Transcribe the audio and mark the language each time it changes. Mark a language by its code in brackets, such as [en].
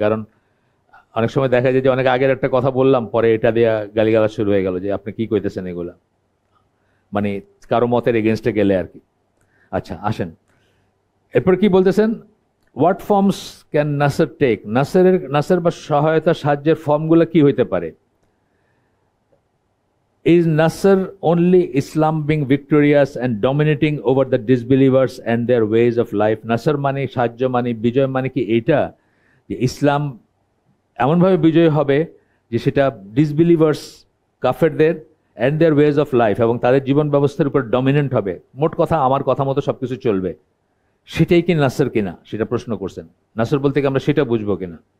[bn] কারণ অনেক সময় দেখা যায় যে অনেক আগের একটা কথা বললাম, পরে এটা দিয়ে গালিগালাজ শুরু হয়ে গেল যে আপনি কি কইতেছেন এগুলা, মানে কারো মতের এগেনস্টে গেলে আর কি। আচ্ছা, আসেন এরপর কি বলতেছেন, [en] what forms can নাসর take, [bn] নাসর বা সহায়তা সাহায্যের ফর্মগুলো কি হইতে পারে। [en] Is Nasr only Islam being victorious and dominating over the disbelievers and their ways of life? [bn] Nasr মানে সাহায্য মানে বিজয় মানে কি এইটা যে ইসলাম এমনভাবে বিজয় হবে যে সেটা ডিসবিলিভার্স, কাফেরদের [en] and their ways of life, [bn] এবং তাদের জীবন ব্যবস্থার উপর ডমিনেন্ট হবে। মোট কথা আমার কথা মতো সবকিছু চলবে, সেটাই কি নাসর কিনা সেটা প্রশ্ন করছেন। নাসর বলতে কি আমরা সেটা বুঝবো কিনা?